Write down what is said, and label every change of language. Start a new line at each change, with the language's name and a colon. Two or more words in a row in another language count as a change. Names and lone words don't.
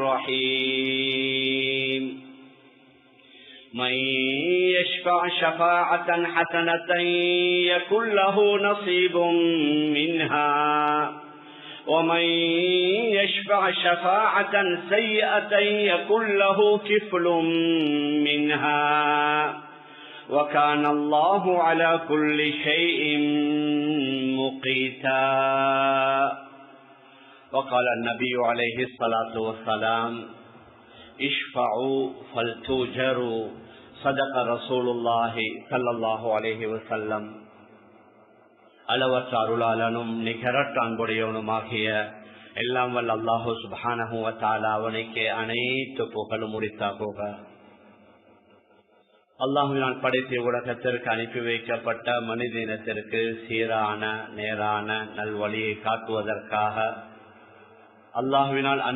Arabic: الرحيم من يشفع شفاعة حسنة يكن له نصيب منها ومن يشفع شفاعة سيئة يكن له كفل منها وكان الله على كل شيء مقيتا. وقال النبي عليه الصلاة والسلام اشفعوا فلتؤجروا صدق رسول الله صلى الله عليه وسلم.
Tamil: அளவற்ற அருளாளனும் நிகரற்ற அன்புடையவனுமாகிய எல்லாம் வல்ல அல்லாஹு
Arabic: سبحانه وتعالى
Tamil: அவனுக்கே அனைத்து புகழும் உரித்தாகுக. அல்லாஹ்வினால் படைத்த உலகத்திற்கு அனுப்பி வைக்கப்பட்ட மனித இனத்திற்கு சீரான நேரான நல்வழியை காட்டுவதற்காக அல்லாஹ்வினால்